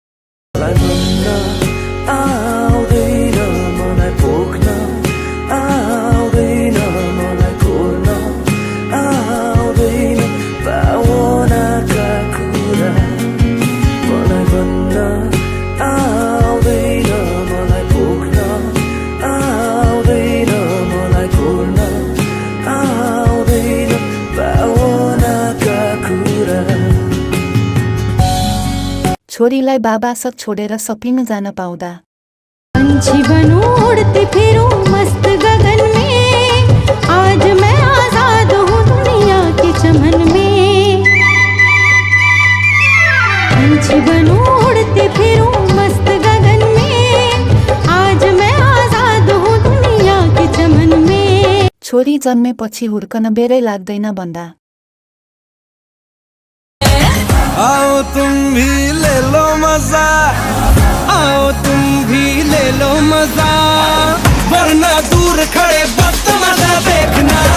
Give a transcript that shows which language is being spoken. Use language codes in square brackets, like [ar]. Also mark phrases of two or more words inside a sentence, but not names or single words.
[ne] आउँदैन मलाई पोख्न, आउँदैन मलाई खोल्न, आउँदैन भावनाका कुरा मलाई भन्न, आउँदैन मलाई पोख्न, आउँदैन मलाई खोल्न, आउँदैन भावनाका कुरा। छोरीलाई बाबासँग छोडेर सपिङ जान पाउँदा [hi] पंछी बनूं उड़ते फिरूं मस्त गगन में, आज मैं आजाद हूँ दुनिया के चमन में। पंछी बनूं उड़ते फिरूं मस्त गगन में, आज मैं आजाद हूँ दुनिया के चमन में। [ne] छोरी जन्मेपछि हुर्कन बेरै लाग्दैन भन्दा [hi] आओ तुम भी ले लो मजा, आओ तुम भी ले लो मजा, वरना दूर खड़े वक्त मजा देखना।